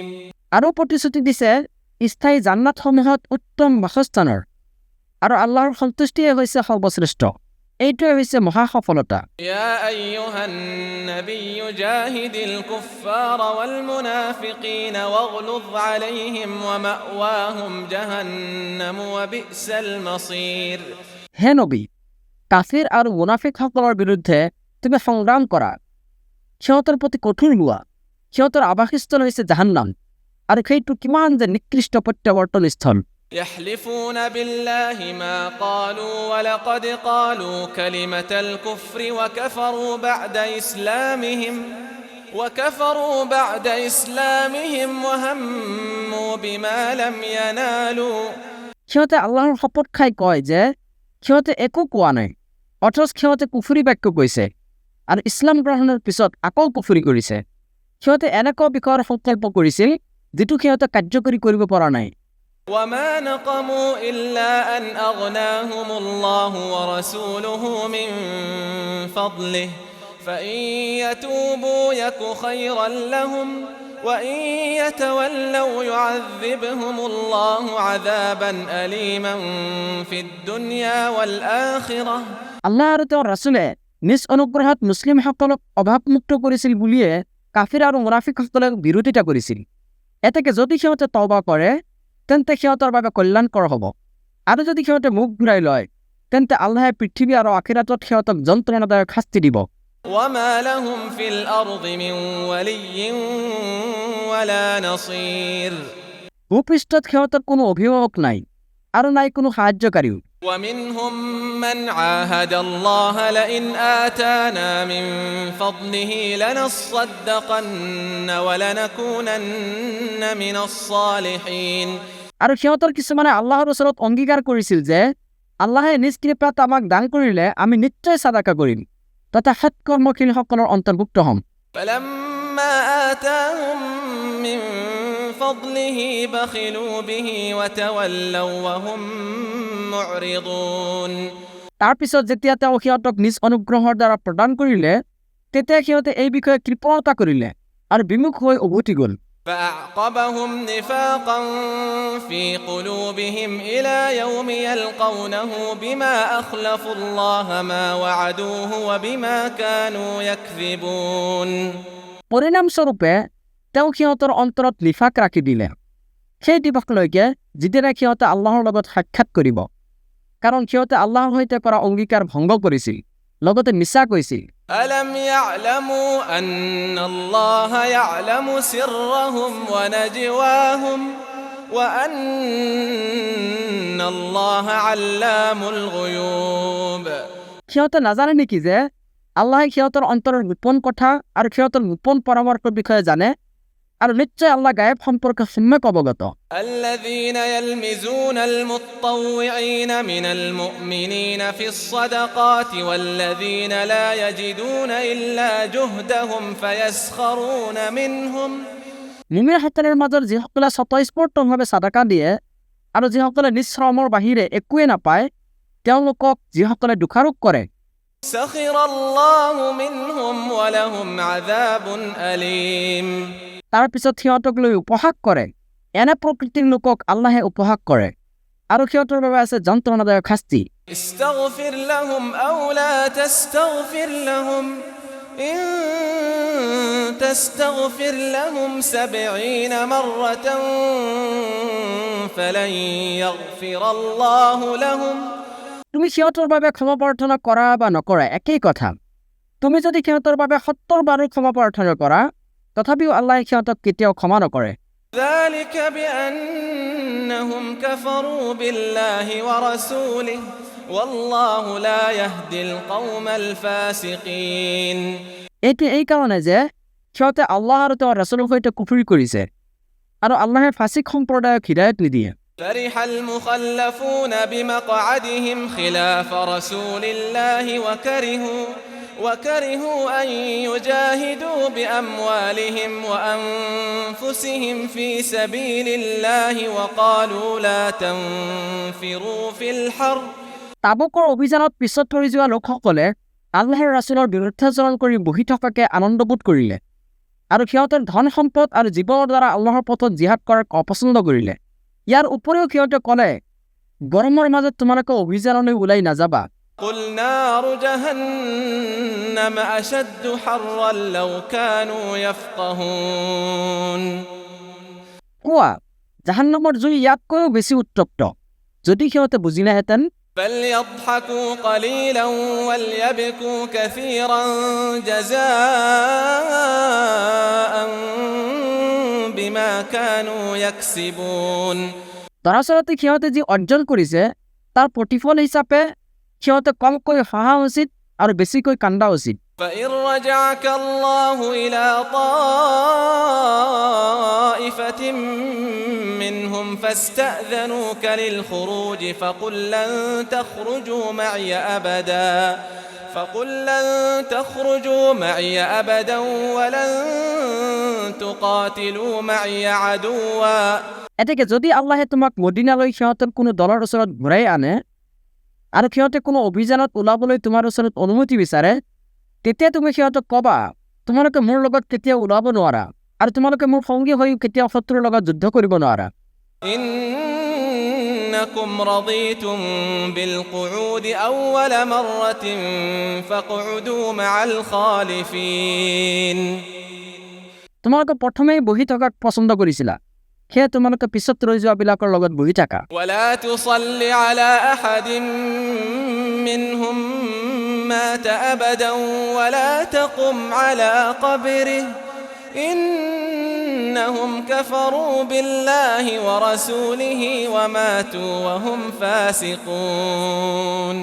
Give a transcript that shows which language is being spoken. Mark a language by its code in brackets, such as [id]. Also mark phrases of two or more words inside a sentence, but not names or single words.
[as] আৰু প্ৰতিশ্ৰুতি দিছে স্থায়ী জান্নাতসমূহত উত্তম বাসস্থানৰ, আৰু আল্লাহৰ সন্তুষ্টিয়ে হৈছে সৰ্বশ্ৰেষ্ঠ। এইটোৱে হৈছে মহা সফলতা। [ar] يا أيها النبي جاهد الكفار والمنافقين واغلظ عليهم ومأواهم جهنم وبئس المصير [as] হে নবী, কাফিৰ আৰু মুনাফিকসকলৰ বিৰুদ্ধে তুমি সংগ্ৰাম কৰা, সিহঁতৰ প্ৰতি কঠোৰ হোৱা। সিহঁতৰ আৱাসস্থল হৈছে জাহান্নাম, আৰু সেইটো কিমান যে নিকৃষ্ট প্ৰত্যাৱৰ্তন স্থল। [ar] يحلفون بالله ما قالوا ولقد قالوا كلمة الكفر وكفروا بعد إسلامهم وهموا بما لم ينالوا [as] সিহঁতে আল্লাহৰ শপত খাই কয় যে সিহঁতে একো কোৱা নাই, অথচ সিহঁতে কুফুৰী বাক্য কৈছে আৰু ইছলাম গ্ৰহণৰ পিছত আকৌ কুফুৰী কৰিছে। সিহঁতে এনেকুৱা বিষয়ৰ সংকল্প কৰিছিল যিটো সিহঁতে কাৰ্যকৰী কৰিব পৰা নাই। [ar] وما نقموا إلا أن أغناهم الله ورسوله من فضله فإن يتوبوا يك خيرا لهم وإن يتولوا يعذبهم الله عذابا أليما في الدنيا والآخرة [as] আল্লাহ আৰু তেওঁৰ ৰাসূলে নিজ অনুগ্ৰহত মুছলিমসকলক অভাৱমুক্ত কৰিছিল বুলিয়ে কাফিৰ আৰু মুনাফিকসকলক বিৰোধিতা কৰিছিল। এতেকে যদি সিহঁতে তওবা কৰে তেন্তে সিহঁতৰ বাবে কল্যাণকৰ হ'ব, আৰু যদি সিহঁতে মুখ ঘূৰাই লয় তেন্তে আল্লাহে পৃথিৱী আৰু আখিৰাতত সিহঁতক যন্ত্ৰণাদায়ক শাস্তি দিব। [ar] وما لهم في الأرض من ولي ولا نصير [as] ভূপৃষ্ঠত সিহঁতৰ কোনো অভিভাৱক নাই আৰু নাই কোনো সাহায্যকাৰীও। [ar] ومنهم من عاهد الله لئن آتانا من فضله لنصدقن ولنكونن من الصالحين [as] আৰু সিহঁতৰ কিছুমানে আল্লাহৰ ওচৰত অংগীকাৰ কৰিছিল যে আল্লাহে নিজ কৃপাত আমাক দান কৰিলে আমি নিশ্চয় সাদাকা কৰিম তথা সৎকৰ্মশীলসকলৰ অন্তৰ্ভুক্ত হ'ম। [ar] فلما آتاهم من فضله بخلوا به وتولوا وهم معرضون [as] তাৰ পিছত যেতিয়া তেওঁ সিহঁতক নিজ অনুগ্ৰহৰ দ্বাৰা প্ৰদান কৰিলে তেতিয়া সিহঁতে এই বিষয়ে কৃপণতা কৰিলে আৰু বিমুখ হৈ উভতি গ'ল। [ar] فأعقبهم نفاقا في قلوبهم إلى يوم يلقونه بما أخلفوا الله ما وعدوه وبما كانوا يكذبون [as] পৰিণামস্বৰূপে তেওঁ সিহঁতৰ অন্তৰত নিফাক ৰাখি দিলে সেই দিৱসলৈকে যিদিনা সিহঁতে আল্লাহৰ লগত সাক্ষাৎ কৰিব, কাৰণ সিহঁতে আল্লাহৰ সৈতে কৰা অংগীকাৰ ভংগ কৰিছিল, লগতে মিছা কৈছিল। [ar] ألم يعلموا أن الله يعلم سرهم ونجواهم وأن الله علام الغيوب [as] সিহঁতে নাজানে নেকি যে আল্লাহে সিহঁতৰ অন্তৰৰ গোপন কথা আৰু সিহঁতৰ গোপন পৰামৰ্শৰ বিষয়ে জানে, আৰু নিশ্চয় আল্লাহ গায়ব সম্পৰ্কে সম্যক অৱগত। [ar] الذين يلمزون المطوعين من المؤمنين في الصدقات والذين لا يجدون إلا جهدهم فيسخرون منهم [as] মুমিনসকলৰ মাজৰ যিসকলে স্বতঃস্ফূৰ্তভাৱে ছাদাকা দিয়ে আৰু যিসকলে নিজ শ্ৰমৰ বাহিৰে একোৱে নাপায়, তেওঁলোকক যিসকলে দোষাৰোপ কৰে, [ar] سخر الله منهم ولهم عذاب أليم [as] তাৰ পিছত সিহঁতক লৈ উপহাস কৰে, এনে প্ৰকৃতিৰ লোকক আল্লাহে উপহাস কৰে আৰু সিহঁতৰ বাবে আছে যন্ত্ৰণাদায়ক শাস্তি। [ar] استغفر لهم أو لا تستغفر لهم إن تستغفر لهم 70 مرة فلن يغفر الله لهم [as] তুমি সিহঁতৰ বাবে ক্ষমা প্ৰাৰ্থনা কৰা বা নকৰা একেই কথা। তুমি যদি সিহঁতৰ বাবে 70 বাৰো ক্ষমা প্ৰাৰ্থনা কৰা, তথাপিও আল্লাহে সিহঁতক কেতিয়াও ক্ষমা নকৰে। [ar] ذلك بأنهم كفروا بالله ورسوله والله لا يهدي القوم الفاسقين [as] এইটো এই কাৰণে যে সিহঁতে আল্লাহ আৰু তেওঁৰ ৰাছুলৰ সৈতে কুফৰি কৰিছে আৰু আল্লাহে ফাছিক সম্প্ৰদায়ক হিদায়ত নিদিয়ে। [ar] فرح المخلفون بمقعدهم خلاف رسول الله وكرهوا أن يجاهدوا بأموالهم وأنفسهم في سبيل الله وقالوا لا تنفروا في الحر [as] তাবুকৰ অভিযানত পিছত পৰি যোৱা লোকসকলে আল্লাহৰ ৰাছুলৰ বিৰুদ্ধাচৰণ কৰি বহি থকাকে আনন্দবোধ কৰিলে আৰু সিহঁতৰ ধন সম্পদ আৰু জীৱনৰ দ্বাৰা আল্লাহৰ পথত জিহাদ কৰাক অপছন্দ কৰিলে। ইয়াৰ উপৰিও সিহঁতে ক'লে, গৰমৰ মাজত তোমালোকে অভিযানলৈ ওলাই নাযাবা। [ar] قل نار جهنم أشد حرا لو كانوا يفقهون [as] কোৱা, জাহান্নামৰ জুই ইয়াতকৈও বেছি উত্তপ্ত, যদি সিহঁতে বুজি নাহেঁতেন। [ar] فليضحكوا قليلا وليبكوا كثيرا جزاء بما كانوا يكسبون [as] দৰাচলতে সিহঁতে যি অৰ্জন কৰিছে তাৰ প্ৰতিফল হিচাপে সিহঁতে কমকৈ হাঁহা উচিত আৰু বেছিকৈ কান্দা উচিত। [ar] فإن رجعك الله إلى طائفة منهم فاستأذنوك للخروج فقل لن تخرجوا معي أبدا ولن تقاتلوا معي عدوا [as] এতেকে যদি আল্লাহে তোমাক মদিনালৈ সিহঁতৰ কোনো দলৰ ওচৰত ঘূৰাই আনে আৰু সিহঁতে কোনো অভিযানত ওলাবলৈ তোমাৰ ওচৰত অনুমতি বিচাৰে, তেতিয়া তুমি সিহঁতক ক'বা, তোমালোকে মোৰ লগত কেতিয়াও ওলাব নোৱাৰা আৰু তোমালোকে মোৰ সংগী হৈ কেতিয়াও শত্ৰুৰ লগত যুদ্ধ কৰিব নোৱাৰা। [ar] إنكم رضيتم بالقعود أول مرة فاقعدوا مع الخالفين [as] তোমালোকে প্ৰথমেই বহি থকাক পছন্দ কৰিছিলা, সেয়ে তোমালোকে পিছত ৰৈ যোৱাবিলাকৰ লগত বহি থাকা। [ar] ولا تصل على أحد منهم مات أبدا ولا تقم على قبره إنهم كفروا بالله ورسوله وماتوا وهم فاسقون